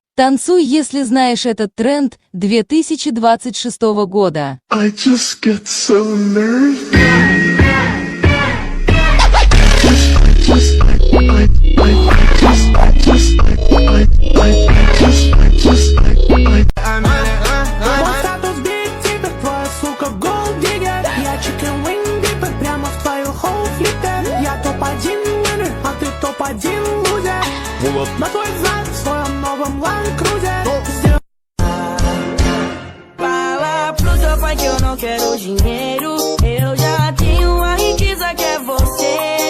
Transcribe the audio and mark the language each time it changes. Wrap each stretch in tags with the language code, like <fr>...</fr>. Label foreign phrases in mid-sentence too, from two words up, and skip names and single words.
<ru>Танцуй, если знаешь этот тренд 2026 года.</ru> <en>I just get so nervous.</en> <ru>Мой статус биг типа, твоя сука</ru> <en>gold digger.</en> <ru>Я</ru> <en>chicken wing dipper,</en> <ru>прямо в твою</ru> <en>hoe flipper.</en> <ru>Я топ-1 winner, а ты топ-1 лузер. На твой взгляд в своем новом Land Cruiser.</ru> <pt>Fala pro seu pai que eu não quero dinheiro. Eu já tenho a riqueza que é você.</pt>